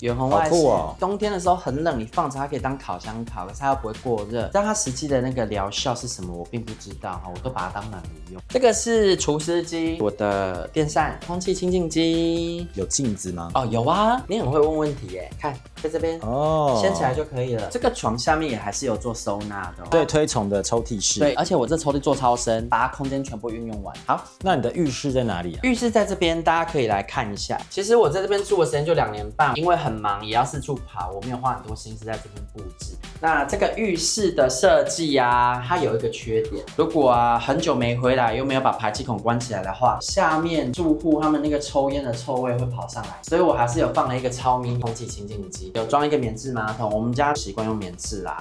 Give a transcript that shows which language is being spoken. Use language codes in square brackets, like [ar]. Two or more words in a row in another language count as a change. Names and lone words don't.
[zh] 遠紅外線。冬天的時候很冷，你放着它可以當烤箱烤，可是它又不會過熱。但它實際的那個療效是什麼，我並不知道哈，我都把它當暖爐用。這個是除濕機，我的電扇、空氣清淨機。有鏡子嗎？哦，有啊，你很會問問題耶。看，在這邊哦，掀起來就可以了。這個床下面也還是有做收納的哦。對，推崇的抽屜式。對，而且我這抽屜做超深，把它空間全部運用完。好，那你的浴室在哪裡啊？浴室在這邊，大家可以來看一下。其實我在這邊住的時間就2年半，因為很忙，也要四處跑，我沒有花很多心思在這邊布置。那這個浴室的設計啊，它有一個缺點，如果很久沒回來來又沒有把排氣孔關起來的話，下面住戶他們那個抽煙的臭味會跑上來，所以我還是有放了一個超迷你空氣清淨機，有裝一個免治馬桶，我們家習慣用免治啦。